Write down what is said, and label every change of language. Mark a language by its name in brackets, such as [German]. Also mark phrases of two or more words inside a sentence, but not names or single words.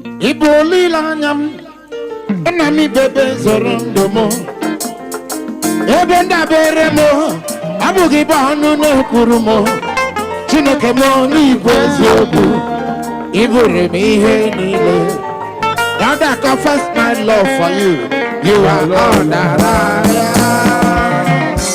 [Igbo] Ị bụ olileanya m, nna m, ibebe zoro ndụ m. Ebe ndabere m, abụghị ibe ọnụ na-ekwuru m. Chineke m, onye igwe eziokwu, ị bụrụ m ihe niile. [English] God, I confess my love for you. You are all that I am.